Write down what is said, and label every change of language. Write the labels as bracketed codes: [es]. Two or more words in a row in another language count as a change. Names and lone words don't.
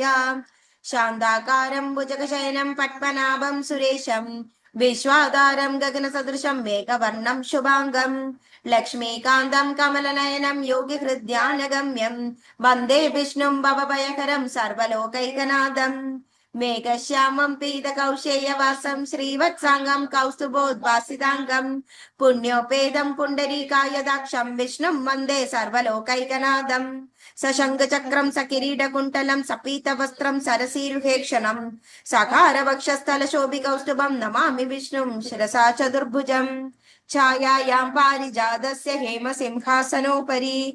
[sa] शान्ताकारं भुजगशयनं पद्मनाभं सुरेशं विश्वाधारं गगनसदृशं मेघवर्णं शुभाङ्गं लक्ष्मीकान्तं कमलनयनं योगिहृद्यानगम्यं वन्दे विष्णुं भवभयकरं सर्वलोकैकनाथम् മേഘശ്യാമം പീതകൗശേയവാസം ശ്രീവത്സാംഗം കൗസ്തുഭോദ്ഭാസിതാംഗം പുണ്യോപേതം പുണ്ടരീകായദാക്ഷം വിഷ്ണും വന്ദേ സർവലോകൈകനാഥം സശംഖചക്രം സകിരീടകുണ്ടലം സപീതവസ്ത്രം സരസീരുഹേക്ഷണം സകാരവക്ഷസ്ഥലശോഭികൗസ്തുഭം നമാമി വിഷ്ണും ശിരസാ ചതുർഭുജം ഛായായാം പാരിജാതസ്യ ഹേമസിംഹാസനോപരി